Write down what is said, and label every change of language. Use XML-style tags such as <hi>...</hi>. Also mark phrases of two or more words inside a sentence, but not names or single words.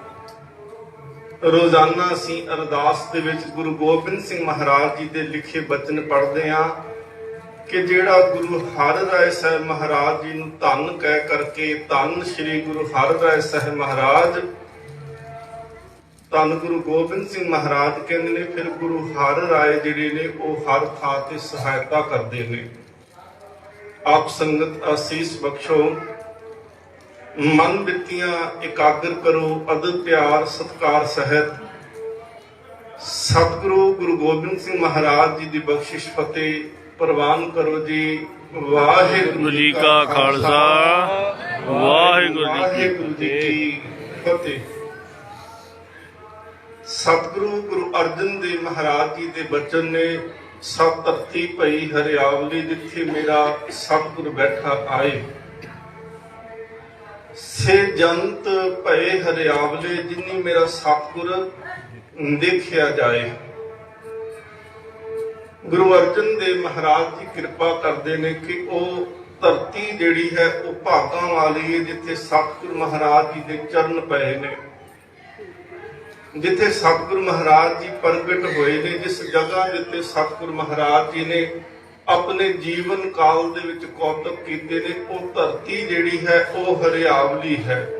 <pa>ਰੋਜ਼ਾਨਾ ਅਸੀਂ ਅਰਦਾਸ ਦੇ ਵਿੱਚ ਗੁਰੂ ਗੋਬਿੰਦ ਸਿੰਘ ਮਹਾਰਾਜ ਜੀ ਦੇ ਲਿਖੇ ਬਚਨ ਪੜ੍ਹਦੇ ਹਾਂ ਕਿ ਜਿਹੜਾ ਗੁਰੂ ਹਰ ਰਾਇ ਸਾਹਿਬ ਮਹਾਰਾਜ ਜੀ ਨੂੰ ਧੰਨ ਕਹਿ ਕਰਕੇ ਧੰਨ ਸ੍ਰੀ ਗੁਰੂ ਹਰ ਰਾਇ ਸਾਹਿਬ ਮਹਾਰਾਜ ਧੰਨ ਗੁਰੂ ਗੋਬਿੰਦ ਸਿੰਘ ਮਹਾਰਾਜ ਕਹਿੰਦੇ ਨੇ ਫਿਰ ਗੁਰੂ ਹਰ ਰਾਇ ਜਿਹੜੇ ਨੇ ਓਹ ਹਰ ਥਾਂ ਤੇ ਸਹਾਇਤਾ ਕਰਦੇ ਨੇ। ਆਪ ਸੰਗਤ ਅਸੀਸ ਬਖ਼ਸ਼ੋ ਮਨ ਬਿਰਤੀਆਂ ਇਕਾਗਰ ਕਰੋ ਅਦਬ ਪਿਆਰ ਸਤਿਕਾਰ ਸਹਿਤ ਸਤਿਗੁਰੂ ਗੁਰੂ ਗੋਬਿੰਦ ਸਿੰਘ ਮਹਾਰਾਜ ਜੀ ਕੀ ਬਖ਼ਸ਼ਿਸ਼ ਫ਼ਤਿਹ ਪਰਵਾਨ ਕਰੋ ਜੀ। ਵਾਹਿਗੁਰੂ ਜੀ ਕਾ ਖ਼ਾਲਸਾ ਵਾਹਿਗੁਰੂ ਜੀ ਕੀ ਫ਼ਤਿਹ। ਸਤਿਗੁਰੂ ਗੁਰੂ ਅਰਜਨ ਦੇਵ ਮਹਾਰਾਜ ਜੀ ਕੇ ਬਚਨ ਨੇ ਸਭ ਧਰਤੀ ਭਈ ਹਰਿਆਵਲੀ ਜਿਥੈ ਮੇਰਾ ਸਤਿਗੁਰੁ ਬੈਠਾ ਆਇ। ਸੇ ਜੰਤ ਭਏ ਹਰਿਆਵਲੇ ਜਿਨੀ ਮੇਰਾ ਸਤਿਗੁਰੁ ਦੇਖਿਆ ਜਾਇ। ਗੁਰੂ ਅਰਜਨ ਦੇਵ ਮਹਾਰਾਜ ਜੀ ਕਿਰਪਾ ਕਰਤੇ ਨੇ ਕਿ ਵਹ ਧਰਤੀ ਜਿਹੜੀ ਹੈ ਵਹ ਭਾਗਾਂ ਵਾਲੀ ਹੈ ਜਿੱਥੇ ਸਤਿਗੁਰ ਮਹਾਰਾਜ ਜੀ ਕੇ ਚਰਨ ਪਏ ਨੇ। ਜਿੱਥੇ ਸਤਿਗੁਰੂ ਮਹਾਰਾਜ ਜੀ ਪ੍ਰਗਟ ਹੋਏ ਨੇ ਜਿਸ ਜਗ੍ਹਾ ਜਿੱਥੇ ਸਤਿਗੁਰੂ ਮਹਾਰਾਜ ਜੀ ਨੇ ਆਪਣੇ ਜੀਵਨ ਕਾਲ ਦੇ ਵਿੱਚ ਕੌਤਕ ਕੀਤੇ ਨੇ ਵੋ ਧਰਤੀ ਜਿਹੜੀ ਹੈ ਵੋ ਹਰਿਆਵਲੀ ਹੈ।</pa>